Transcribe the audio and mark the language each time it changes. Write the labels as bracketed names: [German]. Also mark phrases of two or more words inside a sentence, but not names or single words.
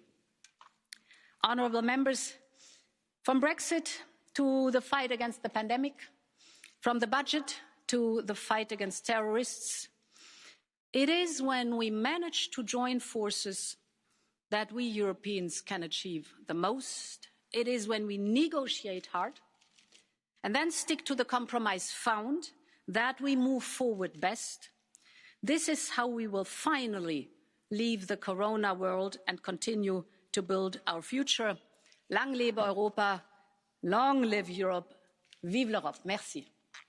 [English] Honourable members, from Brexit to the fight against the pandemic, from the budget to the fight against terrorists, it is when we manage to join forces that we Europeans can achieve the most. It is when we negotiate hard and then stick to the compromise found that we move forward best. This is how we will finally leave the corona world and continue to build our future. [German] Lang lebe Europa, [English] long live Europe, [French] vive l'Europe. Merci.